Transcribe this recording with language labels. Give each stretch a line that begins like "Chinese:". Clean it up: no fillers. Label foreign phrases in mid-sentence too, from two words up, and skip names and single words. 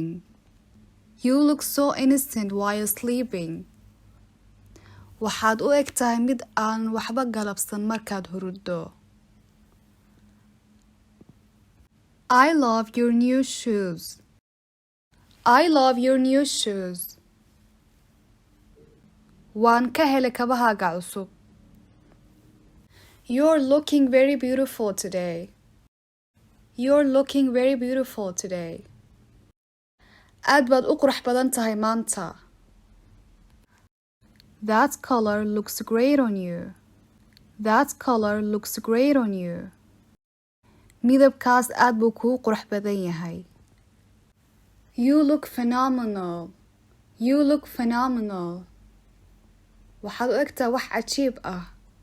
English: You look so innocent while sleeping.
Somali: waxaad u eg tahay mid aan waxba galabsan markaad huruddo.
English: I love your new shoes. I love your new shoes.
Somali: waan ka helay kabahaaga cusub.
English: You're looking very beautiful today. You're looking very beautiful today.
Somali: aad baad u qurux badan tahay maanta.
English: That color looks great on you. That color looks great on you.
Somali: midabkaas aad buu kuu qurux badan yahay.
English: You look phenomenal. You look phenomenal.
Somali: waxaad u egtaa wax cajiib ah.